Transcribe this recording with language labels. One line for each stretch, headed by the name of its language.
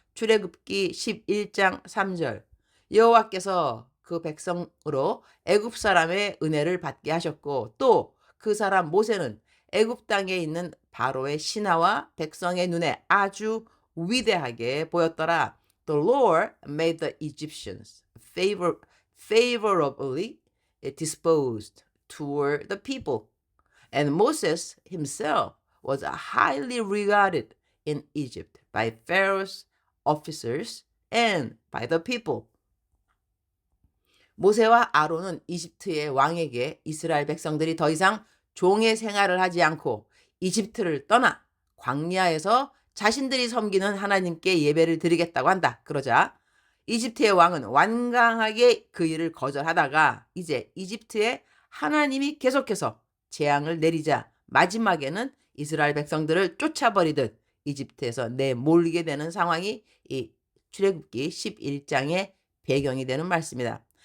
Korean: 출애굽기 11장 3절. 여호와께서 그 백성으로 애굽 사람의 은혜를 받게 하셨고 또 그 사람 모세는 애굽 땅에 있는 바로의 신하와 백성의 눈에 아주 위대하게 보였더라.
English: The Lord made the Egyptians favorably disposed toward the people, and Moses himself was highly regarded in Egypt by Pharaoh's officers and by the people.
Korean: 모세와 아론은 이집트의 왕에게 이스라엘 백성들이 더 이상 종의 생활을 하지 않고 이집트를 떠나 광야에서 자신들이 섬기는 하나님께 예배를 드리겠다고 한다. 그러자 이집트의 왕은 완강하게 그 일을 거절하다가 이제 이집트에 하나님이 계속해서 재앙을 내리자 마지막에는 이스라엘 백성들을 쫓아버리듯 이집트에서 내몰리게 되는 상황이 이 출애굽기 11장의 배경이 되는 말씀이다.